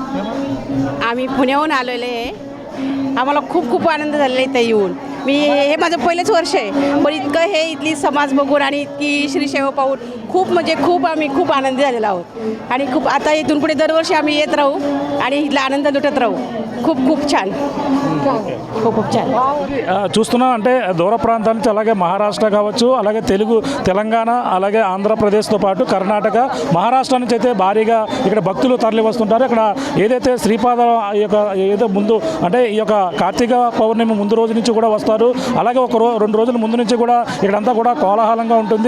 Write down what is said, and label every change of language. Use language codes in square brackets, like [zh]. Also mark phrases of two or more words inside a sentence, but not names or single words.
[mr] आम्ही पुण्याहून आलेले आहे, आम्हाला खूप खूप आनंद झालेला इथे येऊन। मी हे माझं पहिलेच वर्ष आहे, पण इतकं हे इथली समाज बघून आणि इतकी श्री सेवा पाहून खूप म्हणजे खूप आम्ही खूप आनंदी झालेलो आहोत, आणि खूप आता इथून पुढे दरवर्षी आम्ही येत राहू आणि इथला आनंद लुटत राहू। खूप खूप छान, खूप खूप छान। [te] చూస్తున్నాం అంటే దూర ప్రాంతాల నుంచి అలాగే మహారాష్ట్ర కావచ్చు, అలాగే తెలంగాణ, అలాగే ఆంధ్రప్రదేశ్తో పాటు కర్ణాటక, మహారాష్ట్ర నుంచి అయితే భారీగా ఇక్కడ భక్తులు తరలి వస్తుంటారు। ఇక్కడ ఏదైతే శ్రీపాద ఈ యొక్క ఏదో ముందు అంటే ఈ యొక్క కార్తీక పౌర్ణమి ముందు రోజు నుంచి కూడా వస్తారు, అలాగే 2 రోజుల ముందు నుంచి కూడా ఇక్కడంతా కూడా కోలాహలంగా ఉంటుంది।